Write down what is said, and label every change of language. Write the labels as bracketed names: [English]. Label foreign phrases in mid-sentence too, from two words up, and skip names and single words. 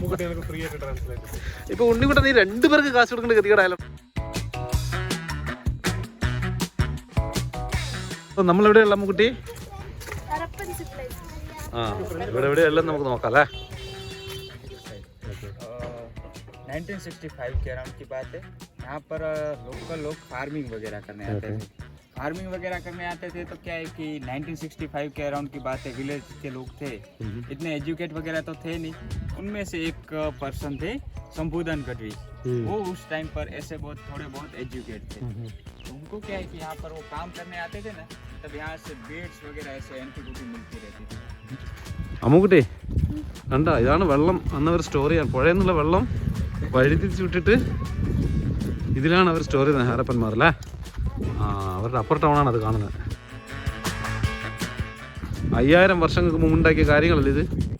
[Malayalam] ഇപ്പൊ ഉണ്ണിക്കുട്ടൻ നീ 2 പേർക്ക് കാശ് കൊടുക്കേണ്ട ഗതികേടായാലും. നമ്മളെവിടെയുള്ള അമ്മുക്കുട്ടി? ആ, ഇവിടെ എവിടെയെല്ലാം നമുക്ക് നോക്കാം അല്ലേ. [Hindi] 1965 के अराउंड की बात है। यहाँ पर लोकल लोग फार्मिंग वगैरह करने आते थे। फार्मिंग वगैरह करने आते थे तो क्या है कि 1965 के अराउंड की बात है, विलेज के लोग थे, इतने एजुकेट वगैरह तो थे नहीं। उनमें से एक पर्सन थे संबोधन गढ़वी, वो उस टाइम पर ऐसे थोड़े बहुत एजुकेट थे। तो उनको क्या है कि यहाँ पर वो काम करने आते थे ना, तब यहाँ से बेड्स वगैरह ऐसे एंटीबॉडी मिलती रहती थी। [Malayalam] അമ്മുക്കുട്ടി കണ്ടാ, ഇതാണ് വെള്ളം. അന്നവർ സ്റ്റോർ ചെയ്യാൻ പുഴയിൽ നിന്നുള്ള വെള്ളം വഴിതിരിച്ച് വിട്ടിട്ട് ഇതിലാണ് അവർ സ്റ്റോർ ചെയ്യുന്നത്, ഹാരപ്പന്മാർ അല്ലേ. ആ, അവരുടെ [English] upper town [Malayalam] അത് കാണുന്നത്. 5000 വർഷങ്ങൾക്ക് മുമ്പ് ഉണ്ടാക്കിയ കാര്യങ്ങളല്ലേ ഇത്.